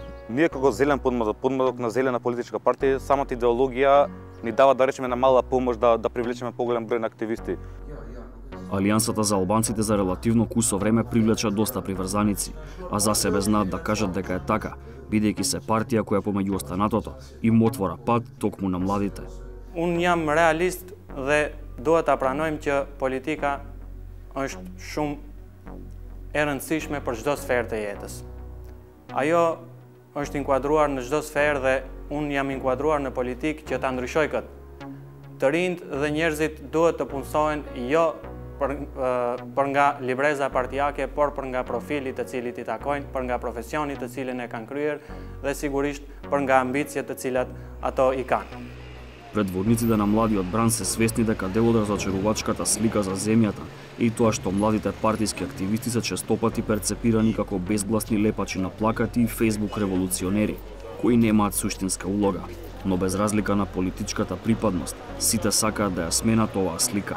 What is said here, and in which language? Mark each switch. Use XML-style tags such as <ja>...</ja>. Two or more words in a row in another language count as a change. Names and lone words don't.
<mk>Ние како зелен подмладок на зелена политичка партија, самата идеологија ни дава да речеме на мала помош да привлечеме поголем број на активисти. Алијансата за албанците за релативно кусо време привлеча доста приврзаници, а за себе знаат да кажат дека е така, бидејќи се партија која помеѓу останатото им отвора пат токму на младите.</mk> <sq>Unë jam realist dhe duhet ta pranojmë që politika është shumë e rëndësishme për çdo sferë të jetës. Ajo është inkuadruar në çdo sferë dhe unë jam inkuadruar në politikë që ta ndryshoj këtë. Të rinjt dhe njerëzit duhet të punësohen jo për nga libreza partijake, por për nga profili të cilit i takojnë, për nga profesioni të cilin e kanë kryer dhe sigurisht për nga ambicjet të cilat ato i kanë.</sq> <mk>Предводниците на младиот бран се свесни дека дел од разочарувачката слика за земјата и тоа што младите партиски активисти се честопати перцепирани како безгласни лепачи на плакати и фејсбук револуционери, кои немаат суштинска улога, но без разлика на политичката припадност, сите сакаат да ја сменат оваа слика.</mk>